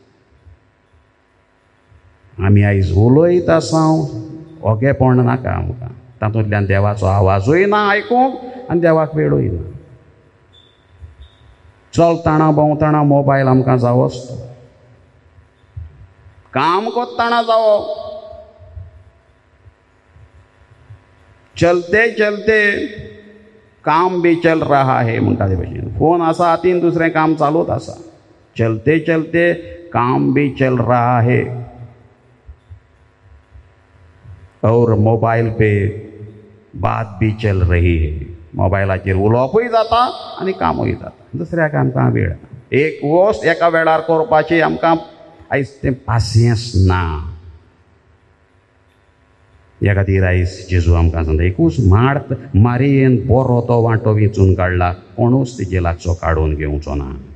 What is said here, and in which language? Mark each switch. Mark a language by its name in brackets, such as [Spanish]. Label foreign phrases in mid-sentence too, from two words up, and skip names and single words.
[Konkani] आमी आयज उलयत आसा, ओगेपण नाका आमकां, तातूंतल्यान देवाचो आवाजूय ना आयकूंक आनी देवाक वेळूय ना. चलताना भोंवताना मोबायल आमकां जावोच तो, काम करताना जावो, [Hindi] चलते चलते काम भी चल रहा है [Konkani] म्हणटा ते भशेन. फोन आसा हातीन, दुसरें काम चालूच आसा. [Hindi] चलते चलते काम भी चल रहा है और मोबाइल पे बात भी चल रही है. [Konkani] मोबायलाचेर उलोवपूय जाता आनी कामूय जाता. दुसऱ्याक आमकां वेळ ना. एक वस्त एका वेळार करपाची आमकां आयज तें पासियन्स ना. ह्या खातीर आयज जेजू आमकां सांगता, एकूच माड मारयेन बरो तो वांटो वेंचून काडला, कोणूच तेजे लागचो काडून घेवचो ना.